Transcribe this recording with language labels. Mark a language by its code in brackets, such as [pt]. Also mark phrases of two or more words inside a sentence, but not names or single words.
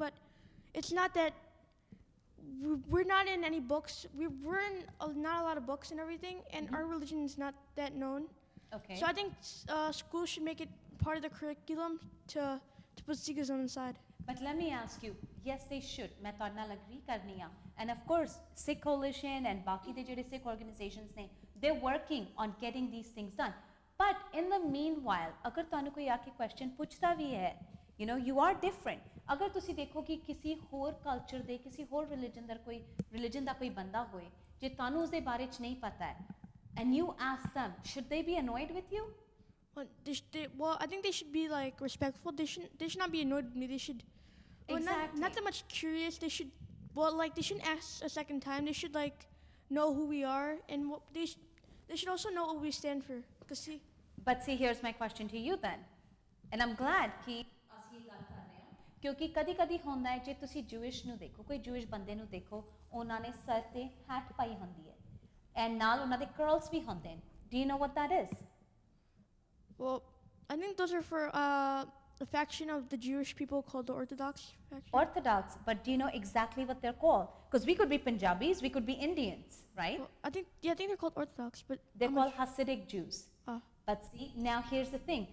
[en] But it's not that we're not in any books. We're in not a lot of books and everything, and our religion is not that known. Okay. So I think schools should make it part of the curriculum to put Sikhism inside. But let me ask you, yes, they should. [pa] ਮੈਂ ਤੋੜ ਨਾਲ agree ਕਰਨੀ ਆ. [en] And of course, Sikh Coalition and [pa] ਬਾਕੀ ਦੇ ਜੇਡੇ [en] Sikh organizations ने, they're working on getting these things done. But in the meanwhile, [pa] ਅਗਰ ਤਾਨੂੰ ਕੋਈ ਆਕੇ question ਪੁੱਛਦਾ ਭੀ ਹੈ, [en] you are different. [pa] ਅਗਰ ਤੁਸੀ ਦੇਖੋ ਕਿ ਕਿਸੀ ਹੋਰ culture ਦੇ, ਕਿਸੀ ਹੋਰ religion ਦਾ ਕੋਈ ਬੰਦਾ ਹੋਏ, ਜੇ ਤਾਨੂੰ ਉਸਦੇ ਬਾਰੇ ਚ ਨਹੀਂ ਪਤਾ ਹੈ, [en] and you ask them, should they be annoyed with you? Well, I think they should be respectful. They should not be annoyed with me. They should not that much curious. They should they shouldn't ask a second time. They should know who we are, and they should also know what we stand for. But see, here's my question to you then, and I'm glad [pa] कि ਅਸੀਂ ਇਹ ਗੱਲ ਕਰ ਰਹੇ ਹਾਂ ਕਿਉਂਕਿ ਕਦੀ-ਕਦੀ ਹੁੰਦਾ ਹੈ ਜੇ ਤੁਸੀਂ Jewish ਨੂੰ ਦੇਖੋ ਕੋਈ Jewish ਬੰਦੇ ਨੂੰ ਦੇਖੋ ਉਹਨਾਂ ਨੇ ਸਰ ਤੇ hat ਪਾਈ ਹੁੰਦੀ ਹੈ and ਨਾਲ ਉਹਨਾਂ ਦੇ curls ਵੀ ਹੁੰਦੇ ਨੇ. [en] Do you know what that is? Well, I think those are for a faction of the Jewish people called the Orthodox faction. Orthodox, but do you know exactly what they're called? Because we could be Punjabis, we could be Indians, right? Well, I think they're called Orthodox, but they're called Hasidic Jews. But see, now here's the thing.